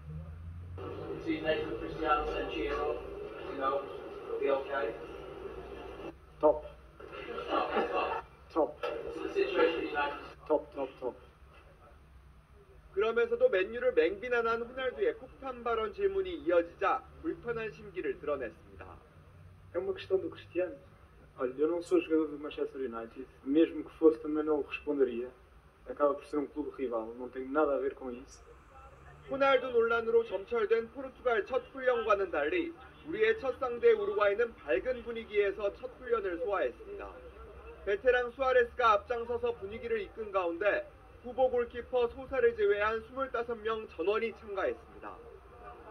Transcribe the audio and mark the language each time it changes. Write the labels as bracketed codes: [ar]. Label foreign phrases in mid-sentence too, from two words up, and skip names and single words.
[ko] 톱. 그러면서도 맨유를 맹비난한 호날두의 폭탄 발언 질문이 이어지자 불편한 심기를 드러냈습니다. [pt] É uma questão do Cristiano. Olha, eu não sou jogador do Manchester United. Mesmo que fosse, também não responderia. Acaba por ser um clube rival. Não tem nada a ver com isso. [ko] 호날두 논란으로 점철된 포르투갈 첫 훈련과는 달리 우리의 첫 상대 우루과이는 밝은 분위기에서 첫 훈련을 소화했습니다. 베테랑 수아레스가 앞장서서 분위기를 이끈 가운데 후보 골키퍼 소사를 제외한 25명 전원이 참가했습니다.